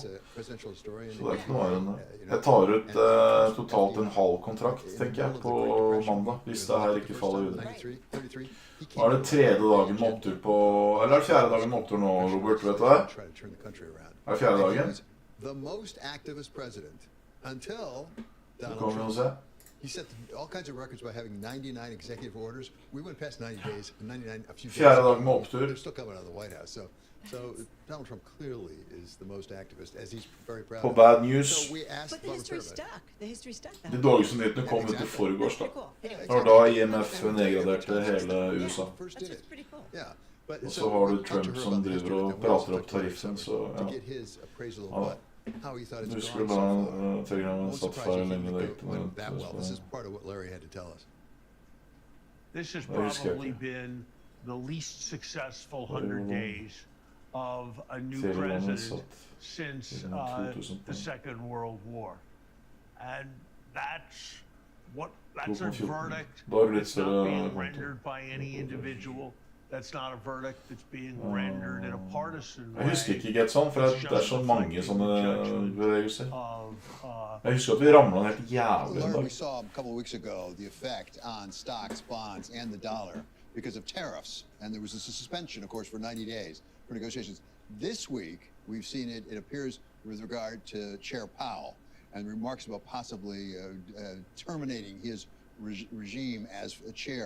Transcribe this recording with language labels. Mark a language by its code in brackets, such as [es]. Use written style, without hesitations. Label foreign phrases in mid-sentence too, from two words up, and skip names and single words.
[no] Så det er ikke noe mer enn det. Jeg tar ut totalt en halv kontrakt, tenker jeg, på mandag, hvis det her ikke faller ut. Nå er det tredje dagen med opptur på... Eller er det fjerde dagen med opptur nå, Robert, vet du hva? Er det fjerde dagen? Det kommer vi å se. [en] He set all kinds of records by having 99 executive orders. We went past 90 days, 99 a few days. [no] Fjerde dag med opptur. [en] They're still coming out of the White House. So Donald Trump clearly is the most activist, as he's very proud [no] På [en] of. Bad News. So we asked But the history stuck. The history stuck. [no] De dårligste nyhetene kom ut i forgårs, da. Det var da IMF nedgraderte hele USA. Og så har du Trump som driver og prater opp tariffen, så ja. Du husker da Telegram satt feil lenge der ute. [en] This is part of what Larry had to tell us. This has probably been the least successful 100 days of a new president since the Second World War. And that's a verdict that's not being rendered by any individual. That's not a verdict that's being rendered in a partisan way. [no] Jeg husker ikke helt sånn, for det er så mange sånne bevegelser. Jeg husker at vi ramlet helt jævlig en dag. [en] We saw a couple of weeks ago the effect on stocks, bonds, and the dollar because of tariffs. And there was a suspension, of course, for 90 days for negotiations. This week, we've seen it appears with regard to Chair Powell and remarks about possibly terminating his regime as a chair.